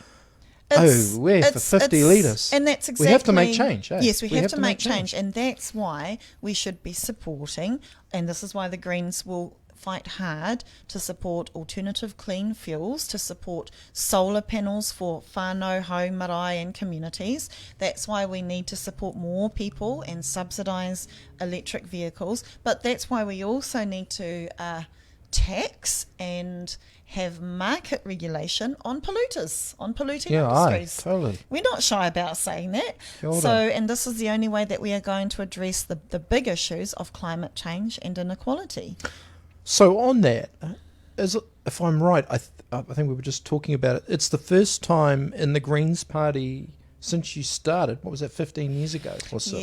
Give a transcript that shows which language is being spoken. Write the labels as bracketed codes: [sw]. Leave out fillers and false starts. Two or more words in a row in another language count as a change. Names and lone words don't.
[en] We're for 50 litres. And that's exactly... We have to make change, eh? Yes, we have to make change. And that's why we should be supporting, and this is why the Greens will fight hard to support alternative clean fuels, to support solar panels for [mi] whānau, hau, marae [en] and communities. That's why we need to support more people and subsidise electric vehicles. But that's why we also need to tax and have market regulation on polluters, on polluting industries. Totally. We're not shy about saying that. [mi] Kia ora. [en] So, and this is the only way that we are going to address the big issues of climate change and inequality. So on that, if I'm right, I think we were just talking about it. It's the first time in the Greens Party since you started. What was that, 15 years ago or something?